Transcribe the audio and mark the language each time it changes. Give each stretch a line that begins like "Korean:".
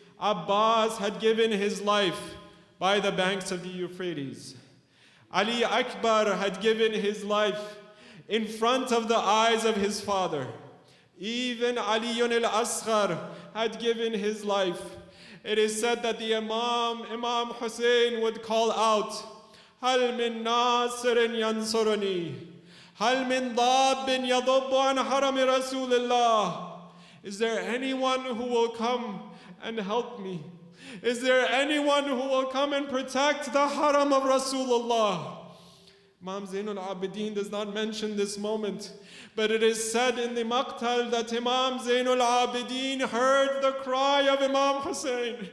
English: Abbas had given his life by the banks of the Euphrates. Ali Akbar had given his life in front of the eyes of his father. Even Ali al-Asr had given his life. It is said that the Imam Hussein would call out,
Arabic: هل من ناصر ينصرني هل من ضاب يضب عن حرم رسول الله.
English: Is there anyone who will come and help me? Is there anyone who will come and protect the haram of Rasulullah? Imam Zainul Abidin does not mention this moment, but it is said in the Maqtal that Imam Zainul Abidin heard the cry of Imam Hussein.